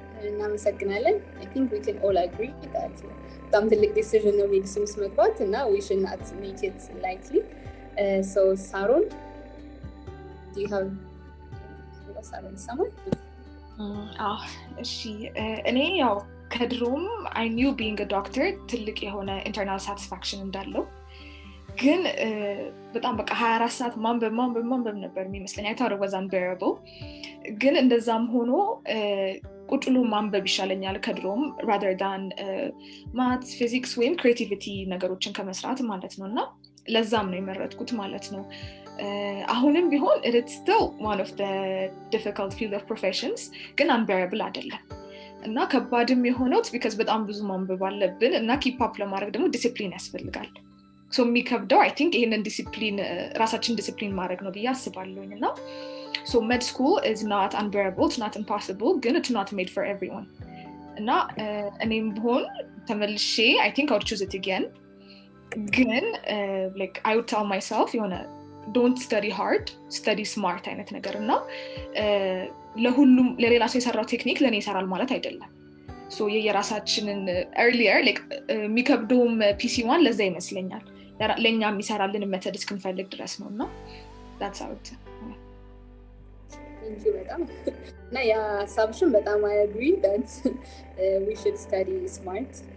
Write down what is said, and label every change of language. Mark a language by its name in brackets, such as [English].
[Amharic] እናመሰግናለን። [English] I think we can all agree that [Amharic] በጣም ትልቅ ዲሲዥን ነው ሜዲሲን ውስጥ መግባት እና [English] we should not make it lightly. So ሳሮን do you have ሳሮን [Amharic] ሰማን? እሺ እኔ ያው ከድሮም [English] I knew being a doctor [Amharic] ትልቅ የሆነ [English] internal satisfaction [Amharic] እንዳለው ግን በጣም በቃ 24 ሰዓት ማንበብ ነበር የሚመስለኝ። [English] I thought it was unbearable. [Amharic] ግን እንደዛም ሆኖ ቁጭ ብሎ ማንበብ ይሻለኛል ከድሮም [English] rather than maths, physics [Amharic] ወይም creativity ነገሮችን ከመስራት ማለት ነው። እና ለዛም ነው የመረጥኩት ማለት ነው። አሁንም ቢሆን [English] it's still one of the difficult field of professions [Amharic] ግን unbearable አይደለም። እና ከባድም የሆነው because በጣም ብዙ ማንበብ አለብን እና [English] keep up [Amharic] ለማድረግ ደግሞ ዲሲፕሊን ያስፈልጋል። so የሚከብደው I think ይሄንን ዲሲፕሊን ራሳችን ዲሲፕሊን ማድረግ ነው ብዬ አስባለሁኝ። እና [English] so med school is not unbearable, it's not impossible, [Amharic] ግን [English] it's not made for everyone. [Amharic] እና እኔም ቢሆን ተመልሼ [English] I think I would choose it again. [Amharic] ግን [English] like I would tell myself don't study hard, study smart [Amharic] አይነት ነገር እና ለሁሉም ለሌላ ሰው የሰራው ቴክኒክ ለኔ ይሰራል ማለት አይደለም። so የራሳችንን earlier like የሚከብደውም PC1 ለዛ ይመስለኛል ለኛ የሚሰራልን ሜተድ እስክንፈልግ ድረስ ነው። እና [English] that's how it Thank you [Amharic] በጣም እና ያ ሀሳብሽን በጣም [English] I agree that we should study smart.